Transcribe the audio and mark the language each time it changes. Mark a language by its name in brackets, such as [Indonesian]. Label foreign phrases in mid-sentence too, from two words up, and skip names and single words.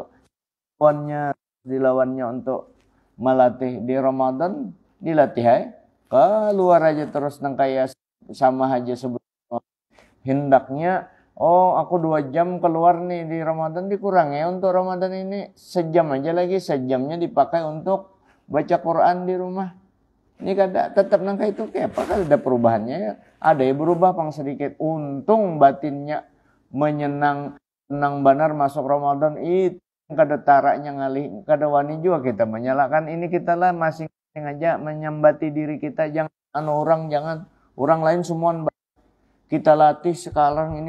[Banjar] Dilawannya untuk melatih di Ramadan, dilatih keluar aja terus nang kayak sama aja sebelum hendaknya. Oh, aku 2 jam keluar nih di Ramadan, dikurang ya untuk Ramadan ini sejam aja lagi, sejamnya dipakai untuk baca Quran di rumah. Ini kada tetap nang kayak itu kayak apa, kada ada perubahannya ya. Ada ya berubah pang sedikit. Untung batinnya menyenang benar masuk Ramadan itu kada taraknya ngalih, kada wani juga kita menyalahkan ini kita lah masing-masing aja menyambati diri kita, jangan orang lain semua kita latih sekarang ini.